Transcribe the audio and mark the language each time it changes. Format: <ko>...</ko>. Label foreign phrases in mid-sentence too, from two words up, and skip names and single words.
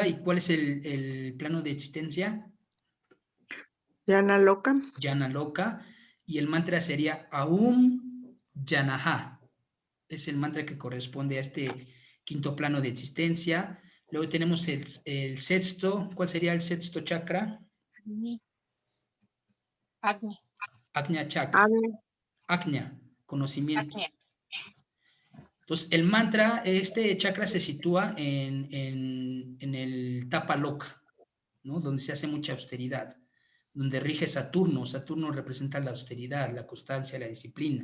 <es>¿Y cuál es el plano de existencia? Yanaloka, Janaloka. Y el mantra sería</es> <sa>Aum Janaha.</sa> <es>Es el mantra que corresponde a este quinto plano de existencia. Luego tenemos el sexto. ¿Cuál sería el sexto chakra? Agni. Ajna chakra. Agni, Ajna, conocimiento. Agni. Entonces, el mantra, este chakra se sitúa en el</es> <sa>tapa loka,</sa> <es>¿no? Donde se hace mucha austeridad, donde rige Saturno. Saturno representa la austeridad, la constancia, la disciplina.</es>